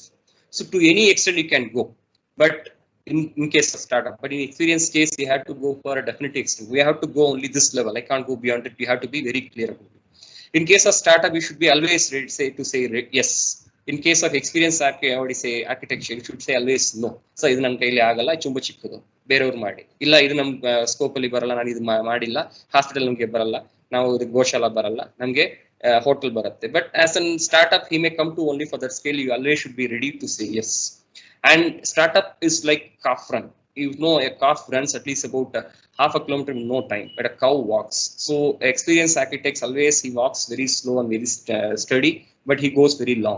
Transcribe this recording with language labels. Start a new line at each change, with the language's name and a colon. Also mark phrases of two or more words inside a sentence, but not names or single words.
English: So to any extent you can go, but in case of startup, but in experience case, you have to go for a definite extent. We have to go only this level. I can't go beyond it. You have to be very clear about it. In case of startup, you should be always ready to say yes. In case of experience architecture, you should say always no.
Kannada: So ಇದು ನನ್ ಕೈಲೆ ಆಗಲ್ಲ, ಚುಂಬ ಚಿಕ್ಕದು, ಬೇರೆವರು ಮಾಡಿ ಇಲ್ಲ, ಇದು ನಮ್ ಸ್ಕೋಪ್ ಅಲ್ಲಿ ಬರಲ್ಲ, ನಾನು ಇದು ಮಾಡಿಲ್ಲ, ಹಾಸ್ಪಿಟಲ್ ನಮ್ಗೆ ಬರಲ್ಲ, ನಾವು ಇದು ಗೋಶಾಲ ಬರಲ್ಲ, ನಮಗೆ ಹೋಟೆಲ್ ಬರುತ್ತೆ.
English: but as an startup, he may come to only for that scale. You always should be ready to say yes. And startup is like calf run. You know, a calf runs at least about half a kilometer in no time, but a cow walks. So experienced architects always, he walks very slow and very steady, but he goes very long.